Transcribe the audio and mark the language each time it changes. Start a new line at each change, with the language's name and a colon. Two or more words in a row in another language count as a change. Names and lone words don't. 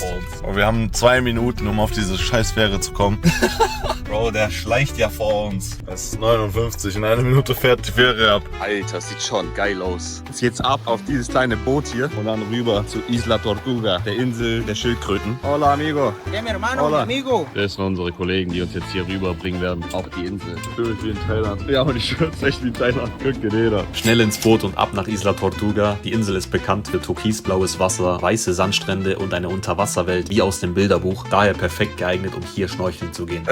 German: Und wir haben 2 Minuten, um auf diese Scheißfähre zu kommen. Bro, der schleicht ja vor uns. Es ist 59, in 1 Minute fährt die Fähre ab. Alter, sieht schon geil aus. Jetzt geht's ab auf dieses kleine Boot hier und dann rüber zu Isla Tortuga, der Insel der Schildkröten.
Spanish: Hola, amigo. Yeah, mi hermano, Hola. mi amigo.
German: Das sind unsere Kollegen, die uns jetzt hier rüberbringen werden auf die Insel. Schön wie in Thailand. Ja, und ich schwör's echt wie in Thailand. Guck dir den an. Schnell ins Boot und ab nach Isla Tortuga. Die Insel ist bekannt für türkisblaues Wasser, weiße Sandstrände und eine Unterwasserwelt wie aus dem Bilderbuch. Daher perfekt geeignet, um hier schnorcheln zu gehen.